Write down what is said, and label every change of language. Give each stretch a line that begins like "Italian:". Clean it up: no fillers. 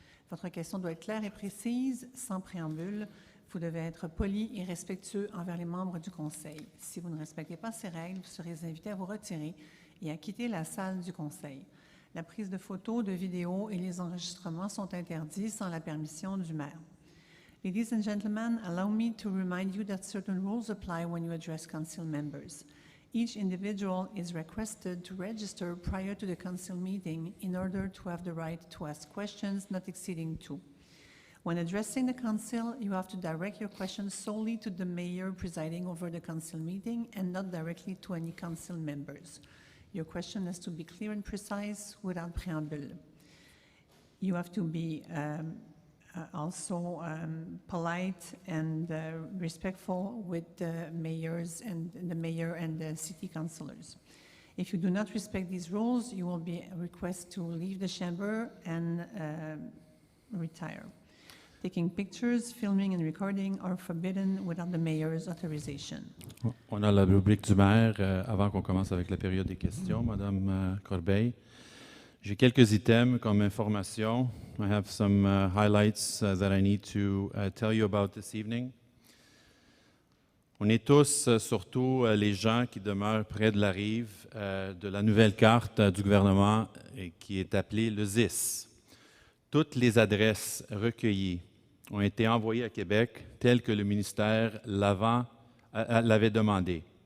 French: Votre question doit être claire et précise, sans préambule. Vous devez être poli et respectueux envers les membres du conseil. Si vous ne respectez pas ces règles, vous serez invité à vous retirer et à quitter la salle du conseil. La prise de photos, de vidéos et les enregistrements sont interdits sans la permission du maire.
English: Ladies and gentlemen, allow me to remind you that certain rules apply when you address council members. Each individual is requested to register prior to the council meeting in order to have the right to ask questions not exceeding 2. When addressing the council, you have to direct your questions solely to the mayor presiding over the council meeting and not directly to any council members. Your question has to be clear and precise without preamble. You have to be also polite and respectful with the mayors and the mayor and the city councilors. If you do not respect these rules, you will be requested to leave the chamber and retire. Taking pictures, filming and recording are forbidden without the mayor's authorization.
French: On a la rubrique du maire avant qu'on commence avec la période des questions, Madame Corbeil. J'ai quelques items comme information.
English: I have some highlights that I need to tell you about this evening.
French: On est tous, surtout les gens qui demeurent près de la rive, de la nouvelle carte du gouvernement qui est appelée le ZIS. Toutes les adresses recueillies ont été envoyées à Québec telles que le ministère l'avait demandé.